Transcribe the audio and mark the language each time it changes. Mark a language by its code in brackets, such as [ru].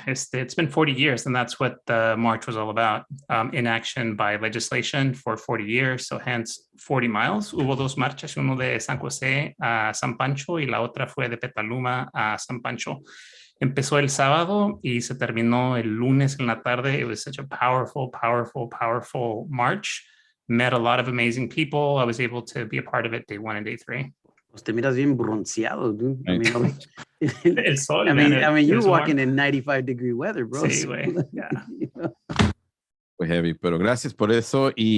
[en] It's been 40 years, and that's what the march was all about. Inaction by legislation for 40 years, so hence 40 miles. [es] Hubo dos marchas, uno de San José a San Pancho y la otra fue de Petaluma a San Pancho. Empezó el sábado y se terminó el lunes en la tarde. [en] It was such a powerful march. Met a lot of amazing people. I was able to be a part of it day 1 and day 3. [es] Pues te miras bien bronceado, dude. [en] I mean, [es] el sol, [en] I mean, you're walking in 95-degree weather, bro. [es] Sí, güey. [en] Yeah. [es] Fue heavy, pero gracias por eso.